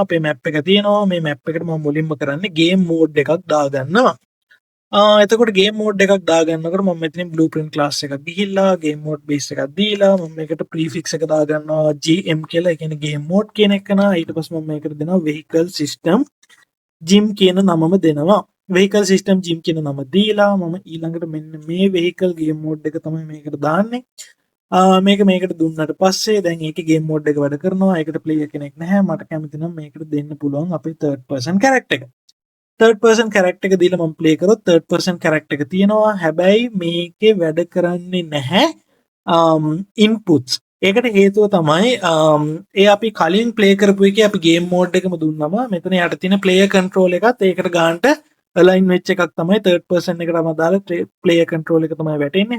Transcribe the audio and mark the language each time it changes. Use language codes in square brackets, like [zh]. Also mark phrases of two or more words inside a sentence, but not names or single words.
[si] අපේ මැප් එක තියෙනවා. මේ මැප් එකට මම මුලින්ම කරන්නේ [en] game mode [si] එකක් දාගන්නවා. එතකොට ගේම් මෝඩ් එකක් දාගන්නකොට මම මෙතනින් [en] blueprint class [si] එකක් ගිහිල්ලා [en] game mode base [si] එකක් දීලා මම මේකට ප්‍රීෆික්ස් එක දාගන්නවා GM කියලා. ඒ කියන්නේ [en] game mode [si] කියන එක නා. ඊට පස්සේ මම මේකට දෙනවා [en] vehicle system gym [si] කියන නමම දෙනවා. [en] vehicle system gym [si] කියන නම දීලා මම ඊළඟට මෙන්න මේ [en] vehicle game mode [si] එක තමයි මේකට දාන්නේ. මේකට දුන්නට පස්සේ දැන් ඒකේ [en] game mode [si] එක වැඩ කරනවා. ඒකට player කෙනෙක් නැහැ. මට කැමති නම් මේකට දෙන්න පුළුවන් අපේ [en] third person character [si] එක. [en] third person character [si] එක දීලා මම play කරොත් [en] third person character [si] එක තියෙනවා. හැබැයි මේකේ වැඩ කරන්නේ නැහැ inputs. ඒකට හේතුව තමයි ඒ අපි කලින් ප්ලේ කරපු එකේ අපි [en] game mode [si] එකම දුන්නම මෙතන යට තියෙන [en] player control [si] එකත් ඒකට ගන්නට අලයින් වෙච්ච එකක් තමයි [en] third person [si] එකට අමදාලා [en] player control [si] එක තමයි වැටෙන්නේ.